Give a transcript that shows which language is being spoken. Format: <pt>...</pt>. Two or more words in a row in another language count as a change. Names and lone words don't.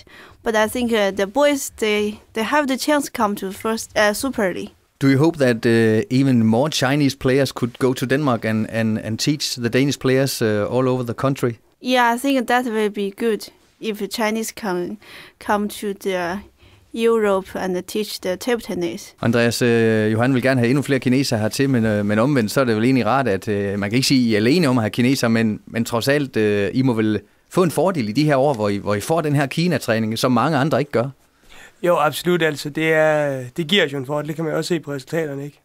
<en>But I think the boys, they have the chance to come to first Super League. Do you hope that even more Chinese players could go to Denmark and teach the Danish players all over the country? Yeah, I think that will be good if the Chinese can come to the Europe and teach the table tennis.</en> <da>Andreas, Johan vil gerne have endnu flere kinesere hertil, men omvendt så er det vel egentlig rart, at man kan ikke sige, at I er alene om at have kinesere, men trods alt, I må vel få en fordel i de her år, hvor I får den her Kina-træning, som mange andre ikke gør. Jo, absolut. Altså, det giver os jo en fordel. Det kan man også se på resultaterne, ikke?</da>